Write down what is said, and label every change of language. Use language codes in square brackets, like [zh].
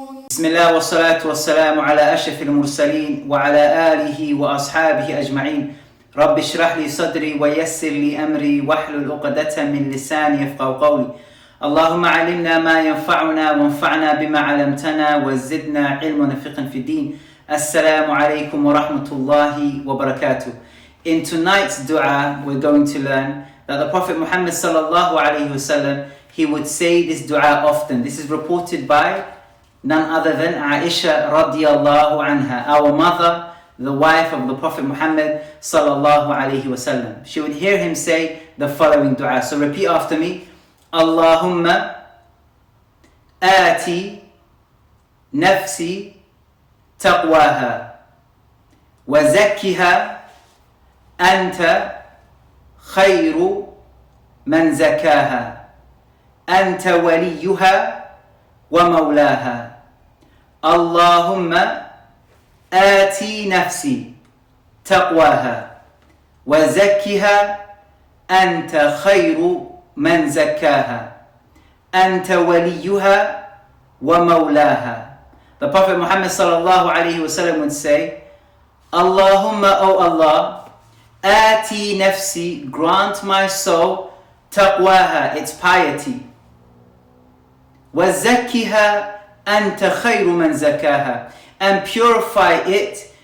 [ar] بسم الله والصلاة والسلام على أشرف المرسلين وعلى آله وأصحابه أجمعين. رب اشرح لي صدري ويسر لي أمري واحلل عقدة من لساني يفقهوا قولي. اللهم علمنا ما ينفعنا وانفعنا بما علمتنا وزدنا علما وفقها في الدين. Assalamu alaikum wa rahmatullahi wa barakatuh. [en] In tonight's dua, we're going to learn that the Prophet Muhammad sallallahu alayhi wasallam, he would say this dua often. This is reported by none other than Aisha radiyallahu anha, our mother, the wife of the Prophet Muhammad sallallahu alayhi wasallam. She would hear him say the following dua. So repeat after me. [ar] Allahumma ati nafsi taqwaha wa zakkiha anta khayru man zakaha anta waliyuha wa mawlaha. Allahumma آتي نفسي تقواها وزكها أنت خير من زكاها أنت وليها ومولاها. [en] The Prophet Muhammad sallallahu alayhi wasallam would say, Allahumma, O Allah, [ar] آتي نفسي, [en] grant my soul taqwaha, its piety, [ar] وزكها أنت خير من زكاها, [en] and purify it.